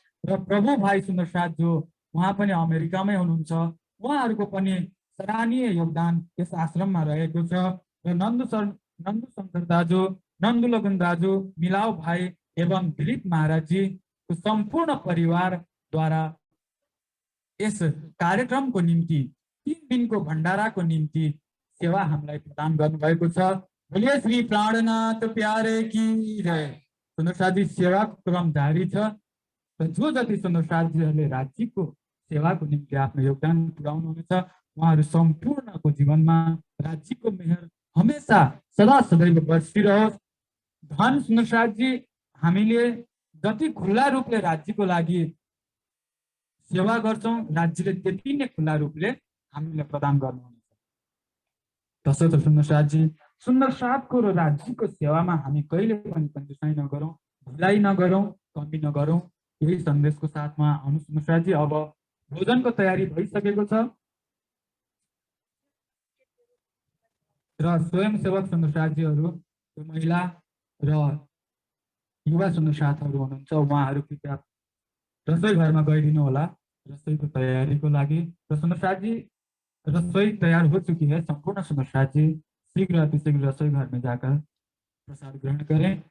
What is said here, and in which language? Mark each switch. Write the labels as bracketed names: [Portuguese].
[Nepali] र प्रभु भाइ सुन्दर साथ जो उहाँ पनि अमेरिकामै हुनुहुन्छ, उहाँहरूको पनि सराहनीय योगदान यस आश्रममा रहेको छ र नन्दु शङ्कर दाजु, नन्दु लगन दाजु, मिलाव भाइ एवं दिलीप महाराजजीको सम्पूर्ण परिवारद्वारा यस कार्यक्रमको निम्ति 3 दिनको भण्डाराको निम्ति सेवा हामीलाई प्रदान गर्नुभएको छ। [Hindi] बोलिए श्री प्राणनाथ प्यारे की जय। [Nepali] सुन्दर साथी, सेवाको क्रम जारी छ र जो जति सुन्दर साथीहरूले राज्यको सेवाको निम्ति आफ्नो योगदान पुर्याउनुहुनेछ उहाँहरू सम्पूर्णको जीवनमा राज्यको मेहर हमेसा सदा सदैव बरसिरहोस्। धन सुन्दर साथजी, हामीले जति खुल्ला रूपले राज्यको लागि सेवा गर्छौँ राज्यले त्यति नै खुल्ला रूपले हामीलाई प्रदान गर्नुहुनेछ। तसर्थ सुन्दर साथजी, सुन्दर साथको र राज्यको सेवामा हामी कहिले पनि कन्जुसाइ नगरौँ, ढिलाइ नगरौँ, कमी नगरौँ। यही सन्देशको साथमा आउनु सुन्दर साथजी। अब भोजनको तयारी भइसकेको छ र स्वयंसेवक सुन्दर साथजीहरू, महिला र युवा सुन्दर साथहरू हुनुहुन्छ, उहाँहरू कृपया रसोई घरमा गइदिनु होला रसोईको तयारीको लागि। [Hindi] र सुन्दर साथजी, रसोई तैयार हो चुकी है। संपूर्ण सुन्दर साथजी शीघ्र अतिशीघ्र रसोई घर में जाकर प्रसाद ग्रहण करें।